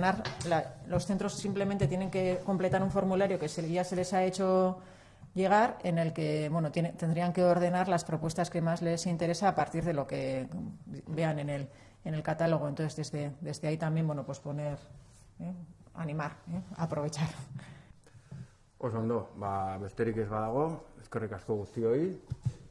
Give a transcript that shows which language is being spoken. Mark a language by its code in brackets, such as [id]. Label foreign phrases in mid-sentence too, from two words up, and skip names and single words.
[es] Los centros simplemente tienen que completar un formulario que ya se les ha hecho llegar, en el que tendrían que ordenar las propuestas que más les interesa a partir de lo que vean en el catálogo. Entonces, desde ahí también, pues poner, animar, aprovechar. [eu] Oso ondo, besterik ez badago, eskerrik asko guztioi.